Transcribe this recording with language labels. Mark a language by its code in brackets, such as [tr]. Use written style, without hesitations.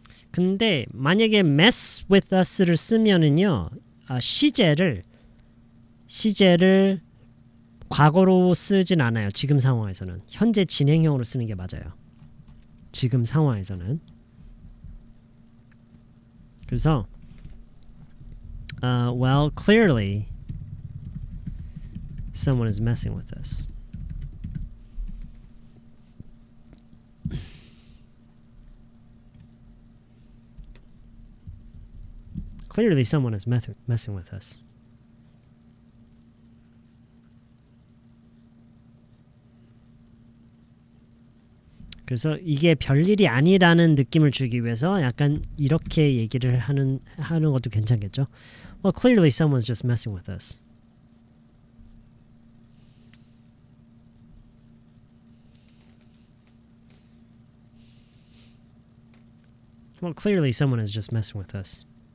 [ko] 근데 만약에 [en] mess with us [ko] 를 쓰면은요, 시제를 과거로 쓰진 않아요. 지금 상황에서는 현재 진행형으로 쓰는 게 맞아요. 지금 상황에서는. [en] 그래서 well, clearly someone is messing with us. Clearly someone is messing with us. [ko] 그래서 이게 별일이 아니라는 느낌을 주기 위해서 약간 이렇게 얘기를 하는 것도 괜찮겠죠. [en] Well, clearly someone's just messing with us. Well, clearly someone is just messing with us.